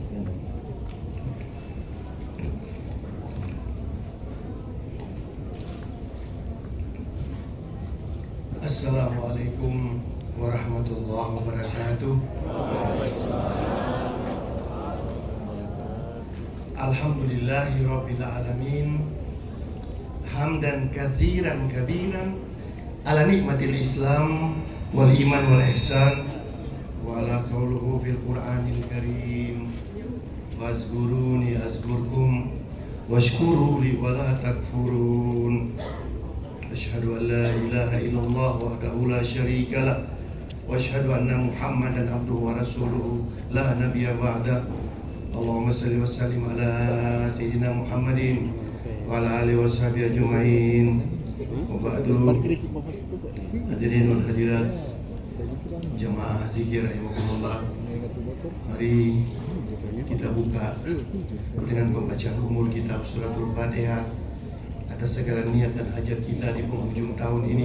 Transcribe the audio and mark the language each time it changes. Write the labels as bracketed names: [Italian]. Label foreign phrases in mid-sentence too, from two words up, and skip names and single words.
[Arabic] السلام عليكم ورحمة الله وبركاته. الحمد لله رب العالمين. حمدا كثيرا كبيرا على نعمة الإسلام والإيمان والإحسان وعلى قوله في القرآن الكريم. واذكروني أذكركم واشكروا لي ولا تكفرون. أشهد أن لا إله إلا الله وحده لا شريك له وأشهد أن محمدا عبده ورسوله لا نبي بعد. اللهم صل وسلم على سيدنا محمد وعلى آله وصحبه أجمعين. وبعد. الحاضرين والحاضرات [Indonesian] jamaah zikir rahimakumullah. Mari kita buka dengan pembacaan umur kitab suratul Fatihah atas segala niat dan hajat kita di penghujung tahun ini.